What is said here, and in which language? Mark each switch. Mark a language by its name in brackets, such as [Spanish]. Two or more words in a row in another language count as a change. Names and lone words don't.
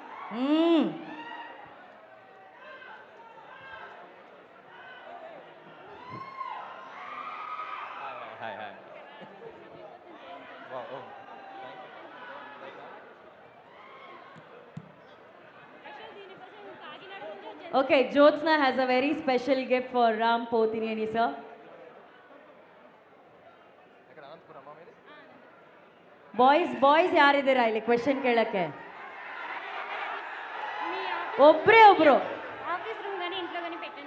[English] Hi. Wow. Oh. Okay, Jyotsna has a very special gift for Ram Pothineni, sir. [Kannada] ಬಾಯ್ಸ್ ಯಾರಿದ್ದೀರಾ ಇಲ್ಲಿ ಕ್ವೆಶನ್ ಕೇಳಕ್ಕೆ? ಒಬ್ರು [Telugu] ఆఫీస్ రూమ్ కానీ ఇంట్లో కానీ పెట్టండి